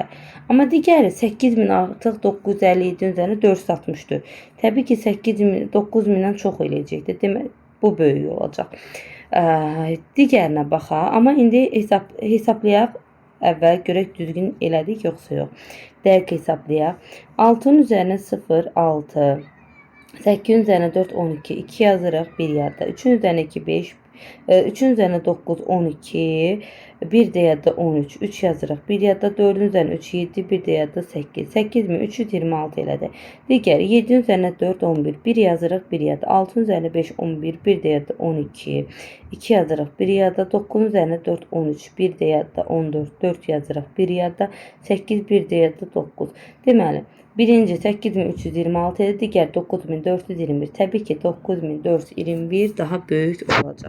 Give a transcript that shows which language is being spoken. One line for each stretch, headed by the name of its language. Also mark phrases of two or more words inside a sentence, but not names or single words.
Azerbaijani: Amma digəri 8000 artıq 957'nin üzerine 464. Təbii ki 8000 9000'dən çox eləyəcəkdir. Demək bu böyük olacaq. Digərinə baxaq. Amma indi hesablayaq. Əvvəl görək düzgün elədik yoxsa yox. Dəqiq hesablayaq. 6'nın üzerine 0, 6. 8'in üzerine 4 12 2 yazırıq bir yadda. 3'ün üzerine 2 5 3'ün üzerine 9 12 bir de yadda 13 3 yazırıq bir yadda. 4'ün üzerine 3 7 bir de yadda 8 8 mi 326 elədi. Digəri 7'in üzerine 4 11 bir yazırıq bir yadda. 6'ın üzerine 5 11 bir de yadda 12 2 yazırıq bir yadda. 9'un üzerine 4 13 bir de yadda 14 4 yazırıq bir yadda. 8 bir de yadda 9. Deməli birinci 8326 idi, digər 9421. Təbii ki 9421 daha böyük olacaq.